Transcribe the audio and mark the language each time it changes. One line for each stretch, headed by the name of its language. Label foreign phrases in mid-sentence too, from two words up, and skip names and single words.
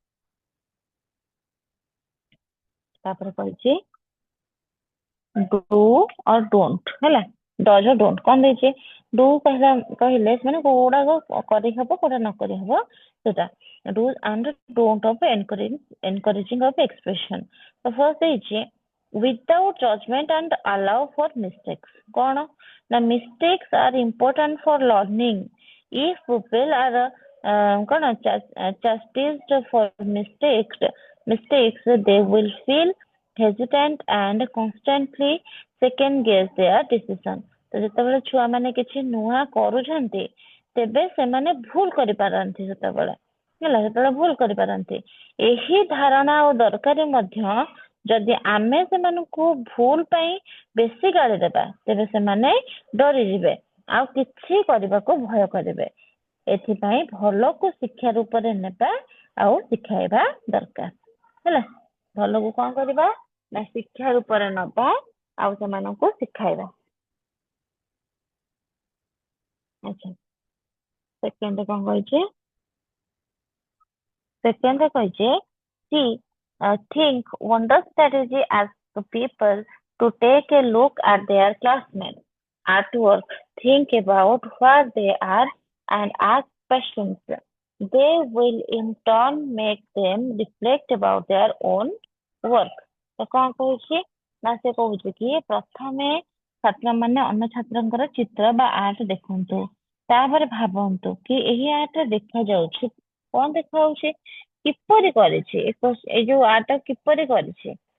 Odia: ତାପରେ କହିଛି
English: do or don't ହେଲା, dos or don't
Odia: କଣ ଦେଇଛି ଡୁ କହିଲେ ସେମାନେ କୋଉଗୁଡାକ କରିହବ କୋଉଟା ନ କରିହବ ସେଟା
English: do and don't of encouraging of expression.
Odia: ତ ଫର୍ଷ୍ଟ ଦେଇଛି
English: without judgment and allow for mistakes।
Odia: କଣ ନା
English: mistakes are important for learning। if people are କଣ chastised for mistakes they will feel hesitant and constantly second guess their decision।
Odia: ତ ଯେତେବେଳେ ଛୁଆ ମାନେ କିଛି ନୂଆ କରୁଛନ୍ତି ତେବେ ସେମାନେ ଭୁଲ କରିପାରନ୍ତି, ସେତେବେଳେ ଭୁଲ କରିପାରନ୍ତି। ଏହି ଧାରଣା ଆଉ ଦରକାର ମଧ୍ୟ ଯଦି ଆମେ ସେମାନଙ୍କୁ ଭୁଲ ପାଇଁ ବେଶୀ ଗାଳି ଦେବା ତେବେ ସେମାନେ ଡରିଯିବେ ଆଉ କିଛି କରିବାକୁ ଭୟ କରିବେ। ଏଥିପାଇଁ ଭଲକୁ ଶିକ୍ଷା ରୂପରେ ନେବା ଆଉ ଶିଖାଇବା ଦରକାର। ହେଲା, ଭଲକୁ କଣ କରିବା ନା ଶିକ୍ଷା ରୂପରେ ନବା ଆଉ ସେମାନଙ୍କୁ ଶିଖାଇବା। ଆଚ୍ଛା, ସେକେଣ୍ଡ କଣ କହିଛି, ସେକେଣ୍ଡ କହିଛି
English: see think wonder strategy as the people to take a look at their classmates at work, think about where they are and ask questions। They will in turn make them reflect about their own work।
Odia: ତ କଣ କହୁଛି ନା ସେ କହୁଛି କି ପ୍ରଥମେ ଛାତ୍ରମାନେ ଅନ୍ୟ ଛାତ୍ରଙ୍କର ଚିତ୍ର ବା ଆର୍ଟ ଦେଖନ୍ତୁ, ତାପରେ ଭାବନ୍ତୁ କି ଏହି ଆର୍ଟ ଦେଖାଯାଉଛି କଣ ଦେଖାଯାଉଛି, କିପରି କରିଛି, ଏଇ ଯୋଉ ଆର୍ଟ କିପରି କରିଛି।